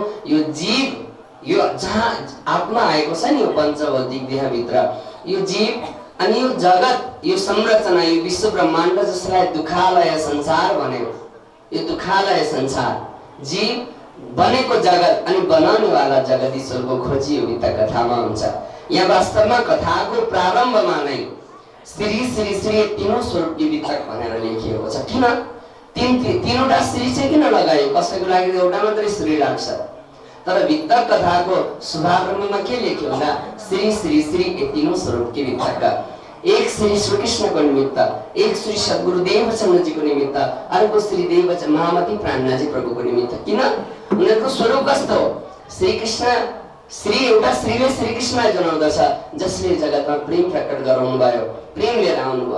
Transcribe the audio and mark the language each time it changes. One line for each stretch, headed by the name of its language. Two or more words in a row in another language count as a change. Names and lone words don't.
Nepali: यो जीव, यो जहाँ आत्मा आएको छ नि यो पञ्चभौतिक देहभित्र, यो जीव अनि यो जगत, यो संरचना, यो विश्व ब्रह्माण्ड जसलाई दुखालय संसार भन्यो, यो दुखालय संसार, जीव बनेको जगत अनि बनाउनेवाला जगदीश्वरको खोजी यो वित्त कथामा हुन्छ। यहाँ वास्तवमा कथाको प्रारम्भमा नै श्री श्री श्री तीनों स्वरूप वित्तक भनेर लेखिएको छ। किन तीनवटा श्री चाहिँ किन लगायो? कसैको लागि एउटा मात्रै श्री राख्छ, तर वित्तक कथाको शुभारम्भमा के लेख्यो भन्दा श्री श्री श्री तीनों स्वरूप के वित्तक। एक श्री श्रीकृष्णको निमित्त, एक श्री सद्गुरुदेव चन्द्रजीको निमित्त, अर्को श्री देव महामती प्राणनाजी प्रभुको निमित्त। किन? उनीहरूको स्वरूप कस्तो हो? श्रीकृष्ण, श्री एउटा श्रीले श्रीकृष्णलाई जनाउँदछ, जसले जगतमा प्रेम प्रकट गराउनु भयो, प्रेम लिएर आउनुभयो।